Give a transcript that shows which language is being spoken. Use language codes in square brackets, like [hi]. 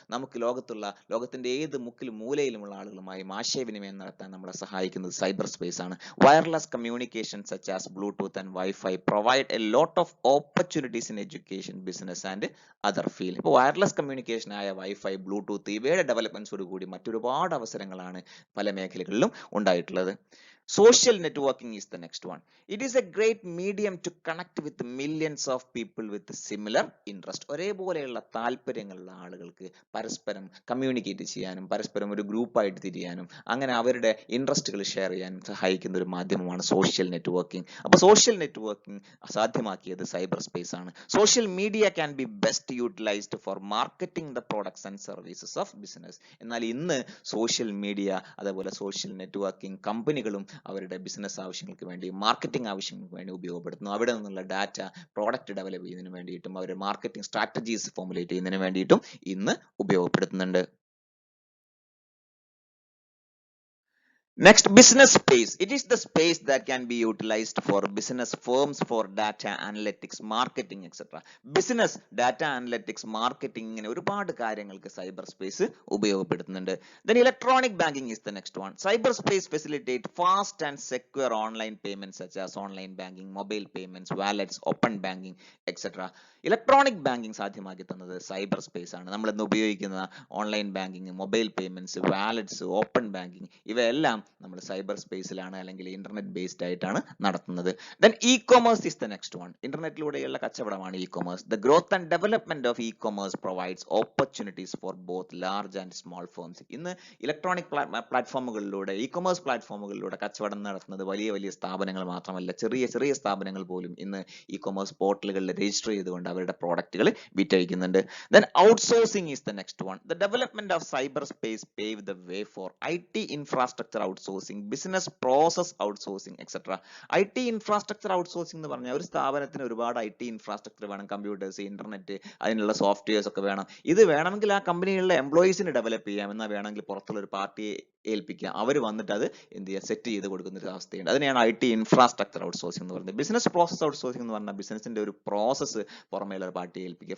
[ml] നമുക്ക് ലോകത്തിന്റെ ഏത് മുക്കിലും മൂലയിലുമുള്ള ആളുകളുമായും ആശയവിനിമയം നടത്താൻ നമ്മളെ സഹായിക്കുന്നത് സൈബർ സ്പേസ് ആണ്. [en] Wireless communication such as Bluetooth and wifi provide a lot of opportunities in education, business and other field. [ml] ഇപ്പോൾ വയർലെസ് കമ്മ്യൂണിക്കേഷൻ ആയ വൈഫൈ, ബ്ലൂടൂത്ത് ഇവയുടെ ഡെവലപ്മെന്റ്സോട് കൂടി മറ്റൊരുപാട് അവസരങ്ങളാണ് പല മേഖലകളിലും ഉണ്ടായിട്ടുള്ളത്. [en] Social networking is the next one. It is a great medium to connect with millions of people with similar interest. [ml] ഒരേപോലെയുള്ള താല്പര്യങ്ങളുള്ള ആളുകൾക്ക് പരസ്പരം കമ്മ്യൂണിക്കേറ്റ് ചെയ്യാനും പരസ്പരം ഒരു ഗ്രൂപ്പായിട്ട് തിരിയാനും അങ്ങനെ അവരുടെ ഇൻട്രസ്റ്റുകൾ ഷെയർ ചെയ്യാനും സഹായിക്കുന്ന ഒരു മാധ്യമമാണ് സോഷ്യൽ നെറ്റ്വർക്കിംഗ്. അപ്പോൾ സോഷ്യൽ നെറ്റ്വർക്കിംഗ് സാധ്യമാക്കിയത് സൈബർ സ്പേസ് ആണ്. [en] Social media can be best utilised for marketing the products and services of business. [ml] എന്നാൽ ഇന്ന് സോഷ്യൽ മീഡിയ അതേപോലെ സോഷ്യൽ നെറ്റ്വർക്കിംഗ് കമ്പനികളും അവരുടെ ബിസിനസ് ആവശ്യങ്ങൾക്ക് വേണ്ടി, മാർക്കറ്റിംഗ് ആവശ്യങ്ങൾക്ക് വേണ്ടി ഉപയോഗപ്പെടുത്തുന്നു. അവിടെ നിന്നുള്ള ഡാറ്റ പ്രോഡക്റ്റ് ഡെവലപ്പ് ചെയ്യുന്നതിന് വേണ്ടിയിട്ടും അവരുടെ മാർക്കറ്റിംഗ് സ്ട്രാറ്റജീസ് ഫോർമുലേറ്റ് ചെയ്യുന്നതിന് വേണ്ടിയിട്ടും ഇന്ന് ഉപയോഗപ്പെടുത്തുന്നുണ്ട്. [en] Next, business space. It is the space that can be utilized for business firms for data analytics, marketing, etc. Business, data analytics, marketing [ml] ഇങ്ങനെ ഒരുപാട് കാര്യങ്ങൾക്ക് cyber space ഉപയോഗപ്പെടുത്തുന്നുണ്ട്. [en] Then electronic banking is the next one. Cyber space facilitate fast and secure online payments such as online banking, mobile payments, wallets, open banking, etc. [ml] Electronic banking സാധ്യമാക്കി തന്നത് cyber space ആണ്. നമ്മൾ ഇന്ന് ഉപയോഗിക്കുന്ന online banking, mobile payments, wallets, open banking ഇവയെല്ലാം നമ്മൾ cyber സ്പേസിലാണ് അല്ലെങ്കിൽ internet based ആയിട്ടാണ് നടത്തുന്നത്. [en] Then e-commerce is the next one. [ml] ഇന്റർനെറ്റിലൂടെയുള്ള കച്ചവടമാണ് e-commerce. [en] The growth and development of e-commerce provides opportunities for both large and small firms. [ml] ഇന്ന് electronic പ്ലാറ്റ്ഫോമുകളിലൂടെ, e-commerce പ്ലാറ്റ്ഫോമുകളിലൂടെ കച്ചവടം നടത്തുന്നത് വലിയ വലിയ സ്ഥാപനങ്ങൾ മാത്രമല്ല, ചെറിയ ചെറിയ സ്ഥാപനങ്ങൾ പോലും ഇന്ന് ഇ-കൊമേഴ്സ് പോർട്ടലുകളിൽ രജിസ്റ്റർ ചെയ്തുകൊണ്ട് അവരുടെ പ്രോഡക്റ്റുകൾ വിറ്റഴിക്കുന്നുണ്ട്. [en] Then outsourcing is the next one. The development of cyberspace paved the way for IT infrastructure outsourcing, business process outsourcing, etc. [ml] IT infrastructure outsourcing എന്ന് പറഞ്ഞാൽ ഒരു സ്ഥാപനത്തിന് ഒരുപാട് IT ഇൻഫ്രാസ്ട്രക്ചർ വേണം, കമ്പ്യൂട്ടേഴ്സ്, ഇന്റർനെറ്റ്, അതിനുള്ള സോഫ്റ്റ്വെയർസ് ഒക്കെ വേണം. ഇത് വേണമെങ്കിൽ ആ കമ്പനിയിലുള്ള എംപ്ലോയീസിന് ഡെവലപ്പ് ചെയ്യാം, എന്നാൽ വേണമെങ്കിൽ പുറത്തുള്ള ഒരു പാർട്ടിയെ ഏൽപ്പിക്കുക, അവർ വന്നിട്ട് അത് എന്ത് ചെയ്യുക, സെറ്റ് ചെയ്ത് കൊടുക്കുന്ന ഒരു അവസ്ഥയുണ്ട്. അതിനെയാണ് IT ഇൻഫ്രാസ്ട്രക്ചർ ഔട്ട്സോഴ്സിംഗ് എന്ന് പറയുന്നത്. ബിസിനസ് പ്രോസസ് ഔട്ട്സോഴ്സിംഗ് എന്ന് പറഞ്ഞാൽ ബിസിനസിന്റെ ഒരു പ്രോസസ്സ് പുറമേയുള്ള ഒരു പാർട്ടിയെ ഏൽപ്പിക്കുക.